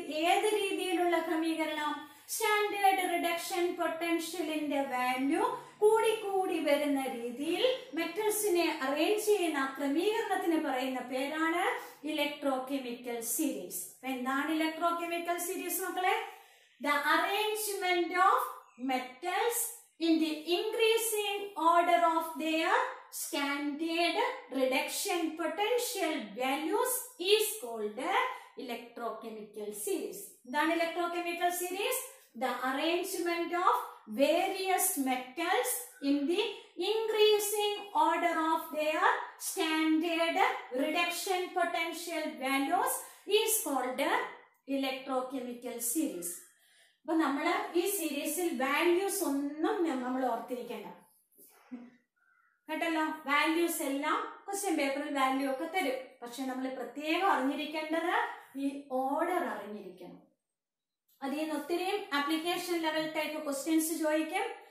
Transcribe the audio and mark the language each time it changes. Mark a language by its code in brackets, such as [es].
[ml] ഏത് രീതിയിലുള്ള ക്രമീകരണം? സ്റ്റാൻഡേർഡ് റിഡക്ഷൻ പൊട്ടൻഷ്യലിന്റെ വാല്യൂ കൂടി കൂടി വരുന്ന രീതിയിൽ മെറ്റൽസിനെ അറേഞ്ച് ചെയ്യുന്ന ക്രമീകരണത്തിന് പറയുന്ന പേരാണ് ഇലക്ട്രോ കെമിക്കൽ സീരീസ്. എന്താണ് ഇലക്ട്രോ കെമിക്കൽ സീരീസ് മക്കളെ? [en] The arrangement of metals in the increasing order of their standard reduction potential values is called electrochemical series. Then electrochemical series, the arrangement of various metals in the increasing order of their standard reduction potential values is called electrochemical series. [ml] അപ്പൊ നമ്മള് ഈ സീരീസിൽ values ഒന്നും നമ്മൾ ഓർത്തിരിക്കേണ്ട കേട്ടല്ലോ. Values എല്ലാം question പേപ്പറിൽ വാല്യൂ ഒക്കെ തരും. പക്ഷെ നമ്മൾ പ്രത്യേകം അറിഞ്ഞിരിക്കേണ്ടത് ഈ ഓർഡർ അറിഞ്ഞിരിക്കണം. അതിൽ നിന്ന് ഒത്തിരിയും ആപ്ലിക്കേഷൻ ലെവൽ ടൈപ്പ് ക്വസ്റ്റ്യൻസ് ചോദിക്കും.